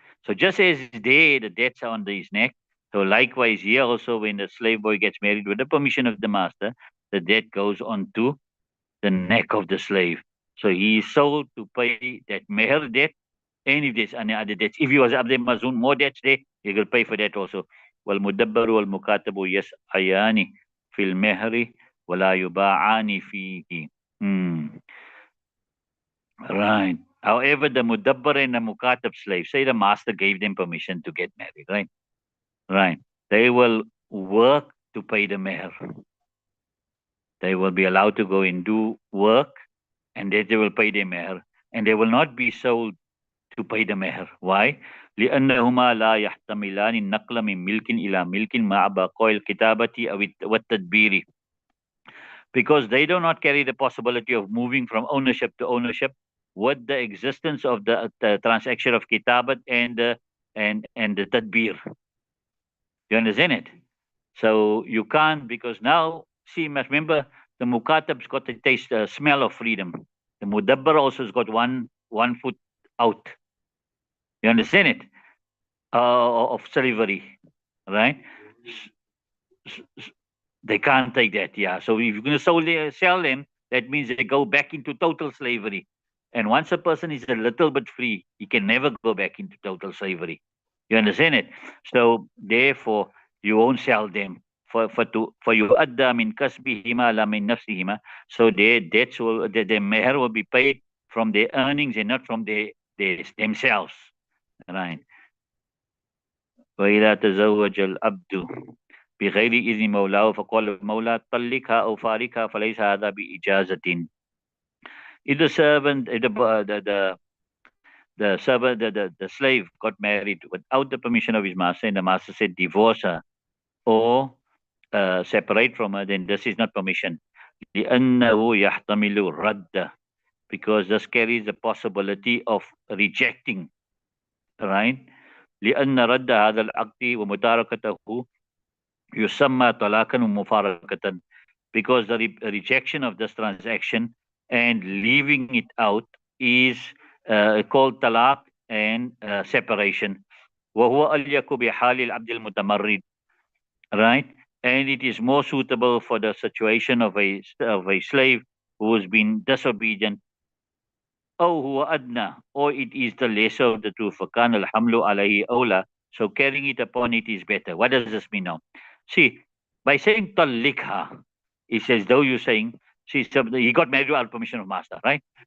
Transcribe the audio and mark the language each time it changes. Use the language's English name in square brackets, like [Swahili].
[English] So just as there, the debts are on his neck, so likewise here also when the slave boy gets married with the permission of the master, the debt goes onto the neck of the slave. So he is sold to pay that meher debt, and if there's any other debts. If he was Abdul Mazun, more debts there, he will pay for that also. [Arabic] والمدبر والمكاتب يسعيان في المهر ولا يباعان فيه. [English] Right. However, the mudabbar and the mukatab slave, say the master gave them permission to get married, right? Right. They will work to pay the meher. They will be allowed to go and do work, and then they will pay the meher. And they will not be sold to pay the meher. Why? [Arabic] لأنهما لا يحتملان النقل من ملك إلى ملك مع بقاء الكتابة أو والتدبير. [English] Because they do not carry the possibility of moving from ownership to ownership with the existence of the transaction of kitabat and the tadbir. You understand it? So you can't, because now, see, must remember, the mukatab's got the taste, smell of freedom. The mudabbar also has got one foot out. You understand it? Of slavery, right? They can't take that, yeah. So if you're going to sell them, that means they go back into total slavery. And once a person is a little bit free, he can never go back into total slavery. You understand it? So therefore, you won't sell them for [Arabic] you adda min kasbihima la min nafsihima. [English] So their meher will be paid from their earnings and not from their themselves. Right. [Arabic] وإذا تزوج العبد بغير إذن مولاه فقال المولى طلقها أو فارقها فليس هذا بإجازة. [English] If the servant, the servant, the slave got married without the permission of his master, and the master said divorce her or separate from her, then this is not permission. [Arabic] لأنه يحتمل الرد, [English] because this carries the possibility of rejecting, right? [Arabic] لأن رد هذا العقد ومتاركته يسمى طلاقا ومفارقة, [English] because the rejection of this transaction and leaving it out is called talaq and separation. [Arabic] وهو أليق بحال العبد المتمرد, right? [English] And it is more suitable for the situation of a slave who has been disobedient. [Arabic] أو هو أدنى, [English] or it is the lesser of the two. [Arabic] فكان الحمل عليه أولى, [English] so carrying it upon it is better. What does this mean now? See, by saying talikha, it's as though you're saying, see, so he got married without permission of master, right?